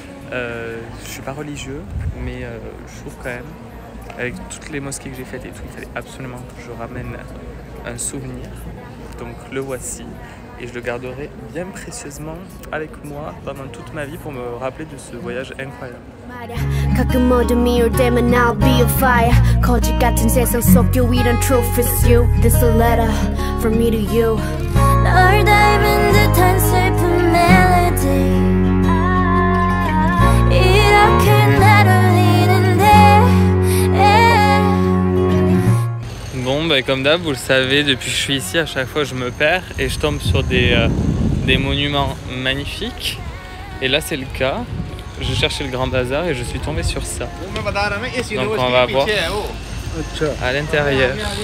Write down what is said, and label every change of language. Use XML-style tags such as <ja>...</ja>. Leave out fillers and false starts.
<fr>Je suis pas religieux, mais je trouve quand même, avec toutes les mosquées que j'ai faites et tout, il fallait absolument que je ramène un souvenir. Donc le voici. Et je le garderai bien précieusement avec moi pendant toute ma vie pour me rappeler de ce voyage incroyable.</fr> <ko>가끔 어둠이 올 때만</ko> <en>I'll be a fire</en> <ko>거짓 같은 세상 속 유일한</ko> <en>truth is you This a letter from me to you</en> <ko>얼다입은 듯한 슬픈 멜로디 이렇게 날 울리는데.</ko> <fr>Bon, bah, comme d'hab, vous le savez, depuis que je suis ici, à chaque fois je me perds et je tombe sur des monuments magnifiques. Et là, c'est le cas. Je cherchais le Grand Bazar et je suis tombé sur ça. Donc on va voir à l'intérieur.</fr>